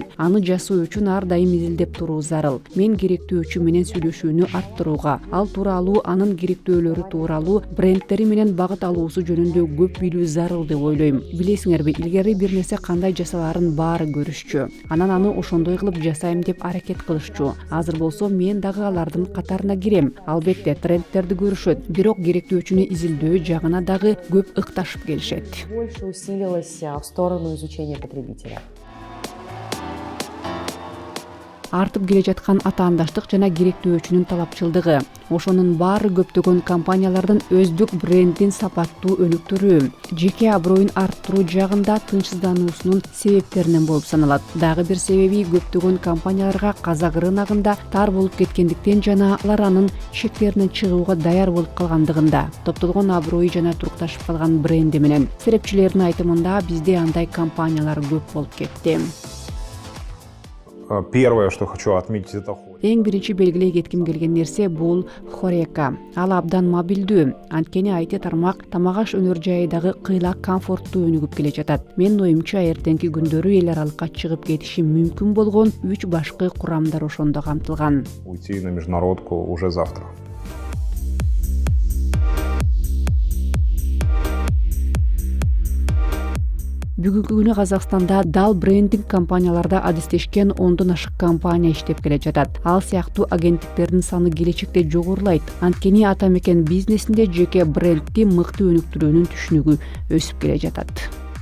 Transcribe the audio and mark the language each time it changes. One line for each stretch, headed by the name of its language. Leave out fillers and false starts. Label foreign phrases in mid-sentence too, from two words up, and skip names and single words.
Kyrgyz: Аны жасоо үчүн ар дайым изилдеп туруу зарыл. Мен керектөөчү менен сүйлөшүүнү арттырууга, ал тууралуу, анын керектөөлөрү тууралуу, брендтери менен багыт алуусу жөнүндө көп билүү зарыл деп ойлойм. Билесиңерби, илгери бир нерсе кандай жасалаарын баары көрүшчү. Анан аны ошондой кылып жасайм деп аракет кылышчу. Азыр болсо мен дагы алардын катарына кирем. Албетте трендтерди көрүшөт, бирок керектөөчүнү изилдөө жагына дагы көп ыкташып келишет.
Russian: Больше усилилась в сторону изучения потребителя.
Kyrgyz: Артып келе жаткан атаандаштык жана керектөөчүнүн талапчылдыгы. Ошонун баары көптөгөн компаниялардын өздүк брендин сапаттуу өнүктүрүү, жеке аброюн арттыруу жагында тынчсыздануусунун себептеринен болуп саналат. Дагы бир себеби көптөгөн компанияларга казак рыногунда тар болуп кеткендиктен жана алар анын чектеринен чыгууга даяр болуп калгандыгында. Топтолгон аброю жана турукташып калган бренди менен. Серепчилердин айтымында бизде андай компаниялар көп болуп кетти.
Russian: Первое, что хочу отметить, это
Kyrgyz: Эң биринчи белгилей кетким келген нерсе бул Хорека. Ал абдан мобилдүү. Анткени IT тармак тамак аш өнөр жайыдагы кыйла комфорттуу өнүгүп келе жатат. Менин оюмча эртеңки күндөрү эл аралыкка чыгып кетиши мүмкүн болгон 3 башкы курамдар ошондо камтылган.
Russian: уйти на международку уже завтра.
Kyrgyz: Бүгүнкү күнү Казакстанда дал брендинг компанияларда адистешкен 10дон ашык компания иштеп келе жатат. Ал сыяктуу агенттиктердин саны келечекте жогорулайт. Анткени ата мекен бизнесинде жеке брендти мыкты өнүктүрүүнүн түшүнүгү өсүп келе жатат.